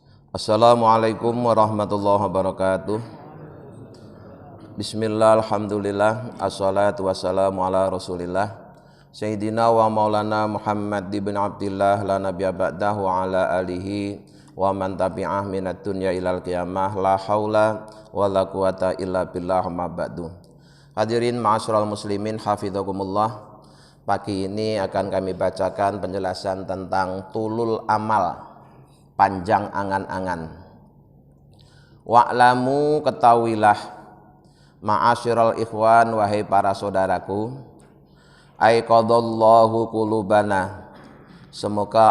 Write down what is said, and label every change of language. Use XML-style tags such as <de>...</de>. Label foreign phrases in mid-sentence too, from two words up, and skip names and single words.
<ar>السلام عليكم ورحمة الله وبركاته. بسم الله، الحمد لله، والصلاة والسلام على رسول الله سيدنا ومولانا محمد بن عبد الله لا نبي بعده وعلى آله ومن تبعه من الدنيا إلى القيامة لا حول ولا قوة إلا بالله ما بعد. حاضرين معاشر المسلمين حفظكم الله.</ar> <id>Pagi ini akan kami bacakan penjelasan tentang</id> <ar>طول الأمل,</ar> <id>panjang angan-angan. Wa'lamu, ketahuilah,</id> <ar>معاشر الإخوان,</ar> <id>wahai para saudaraku,</id> <ar>أيقظ الله قلوبنا,</ar> <id>semoga</id>